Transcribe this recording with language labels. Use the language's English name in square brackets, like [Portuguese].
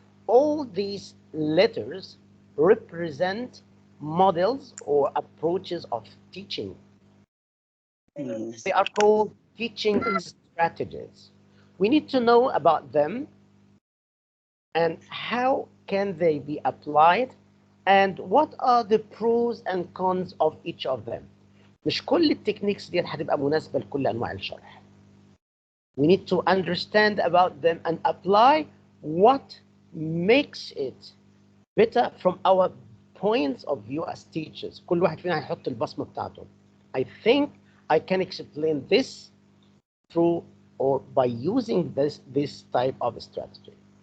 [English] All these letters represent models or approaches of teaching. Mhm. They are called teaching strategies. We need to know about them and how can they be applied and what are the pros and cons of each of them. [Arabic] مش كل التكنيكس دي هتبقى مناسبة لكل أنواع الشرح. [English] We need to understand about them and apply what makes it better from our points of view as teachers. [Arabic] كل واحد فينا هيحط البصمة بتاعته. [English] I think I can explain this through or by using this type of strategy.